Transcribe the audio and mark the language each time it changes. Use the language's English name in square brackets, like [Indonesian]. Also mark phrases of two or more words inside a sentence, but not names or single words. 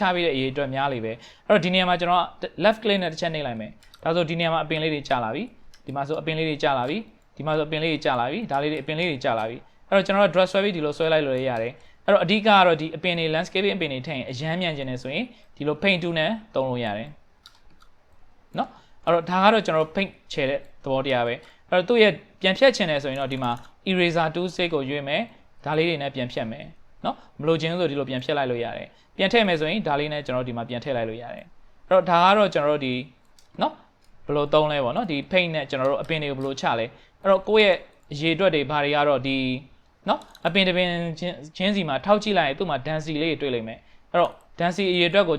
[Burmese] ပြီးတဲ့အရေအတွက်များလေပဲအဲ့တော့ဒီနေရာမှာကျွန်တော်က [English] left click [Burmese] နဲ့တစ်ချက်နှိပ်လိုက်မယ်ဒါဆိုဒီနေရာမှာအပင်လေးတွေကျလာပြီဒီမှာဆိုအပင်လေးတွေကျလာပြီဒီမှာဆိုအပင်လေးတွေကျလာပြီဒါလေးတွေအပင်လေးတွေကျလာပြီအဲ့တော့ကျွန်တော်က dress ဆွဲပြီးဒီလိုဆွဲလိုက်လို့ရတယ်အဲ့တော့အဓိကကတော့ဒီအပင်တွေ landscaping အပင်တွေထည့်ရင်အရန်မြန်ကျင်နေဆိုရင်ဒီလို [English] paint tool [Burmese] နဲ့သုံးလို့ရတယ်เนาะအဲ့တော့ဒါကတော့ကျွန်တော် paint ချယ်တဲ့သဘောတရားပဲအဲ့တော့သူ့ရဲ့ပြန်ဖြတ်ချင်တယ်ဆိုရင်တော့ဒီမှာ [English] eraser tool stick [Burmese] ကိုရွေးမယ်ဒါလေးတွေနဲ့ပြန်ဖြတ်မယ်เนาะမလိုချင်ဆိုဒီလိုပြန် ဖြတ်လိုက်လို့ရတယ်ပြန်ထည့်မယ်ဆိုရင်ဒါလေးနဲ့ကျွန်တော်ဒီမှာပြန်ထည့်လိုက်လို့ရတယ်အဲ့တော့ဒါကတော့ကျွန်တော်တို့ဒီเนาะဘယ်လိုသုံးလဲပေါ့เนาะဒီ paint နဲ့ကျွန်တော်တို့အပင်တွေကိုဘယ်လိုချလဲအဲ့တော့ကိုယ့်ရဲ့ အရေအတွက်တွေဘာတွေကတော့ဒီเนาะအပင်တစ်ပင်ချင်းစီမှာထောက်ကြည့်လိုက်ရင်သူ့မှာ density လေးတွေတွေ့လိမ့်မယ်အဲ့တော့ density အရေအတွက်ကို